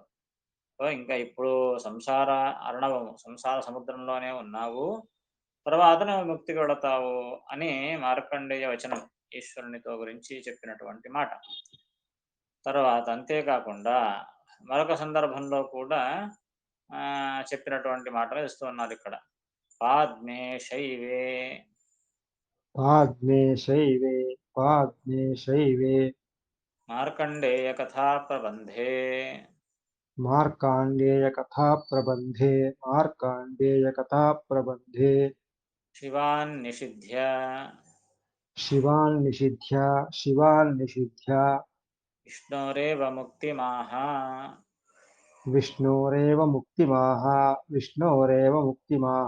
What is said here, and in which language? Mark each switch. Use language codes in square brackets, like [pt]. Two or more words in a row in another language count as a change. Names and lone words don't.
[te] సో ఇంకా ఇప్పుడు సంసార అర్ణవము, సంసార సముద్రంలోనే ఉన్నావు, తర్వాత నువ్వు ముక్తికి వెళతావు అని మార్కండేయ వచనం ఈశ్వరునితో గురించి చెప్పినటువంటి మాట. తర్వాత అంతేకాకుండా మరొక సందర్భంలో కూడా చెప్పినటువంటి మాటలు ఇస్తూ ఉన్నారు ఇక్కడ. [sa] పాద్మే శైవే पाद्मे शैवे पाद्मे शैवे మార్కండేయ కథా ప్రబంధే मार्काण्डेयकथाप्रबन्धे मार्काण्डेयकथाप्रबन्धे శివాన్ నిషిధ్య शिवान्निषिध्य విష్ణోరేవ ముక్తిమాహ विष्णोरेव मुक्तिमाह